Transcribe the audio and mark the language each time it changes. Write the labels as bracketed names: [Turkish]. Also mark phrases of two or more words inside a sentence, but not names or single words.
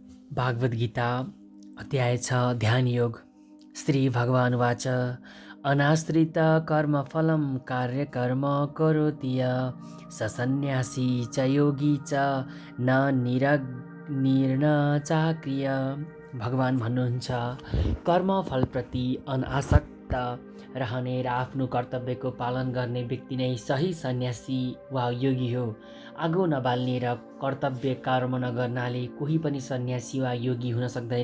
[Sanskrit] भागवत गीता अध्याय 6 ध्यान योग। श्री भगवान वाच अनाश्रित कर्मफलं कार्यकर्म करोति यः स सन्न्यासी च योगी च न निर्न चाक्रिय। [Nepali] भगवान भन्नुहुन्छ, कर्मफलप्रति अनासक्त रहने र आफ्नो कर्तव्यको पालन गर्ने व्यक्ति नै सही सन्यासी वा योगी हो। आगो नबाल्ने र कर्तव्य कर्म नगर्नाले कोही पनि सन्यासी वा योगी हुन सक्दैन।